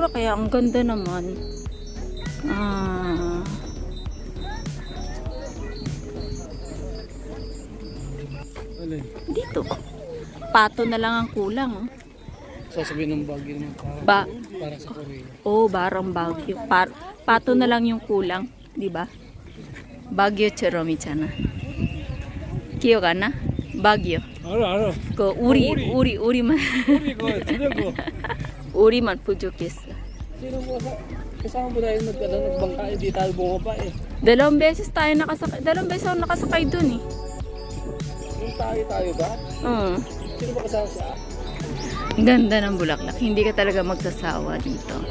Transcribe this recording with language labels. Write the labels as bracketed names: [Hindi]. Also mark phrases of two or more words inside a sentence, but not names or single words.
[Filipino] Kaya ang ganda naman. Dito. Pato na lang ang kulang. Oh. Sasabihin ng Baguio naman para sa Korea. Oh, barang Baguio. Pato na lang yung kulang, di ba? [Korean] Baguio처럼 있잖아. 기억 안 나? Baguio. 알아. 그 우리만 우리 그거 들려고. 우리만 부족했어. [Filipino] Sino mo kasama mo tayo nagbangka, hindi tayo bumaba eh. Dalawang beses ako nakasakay dun eh. Yung tayo ba? Sino ba kasama siya? Ganda ng Bulaklak. Hindi ka talaga magsasawa dito.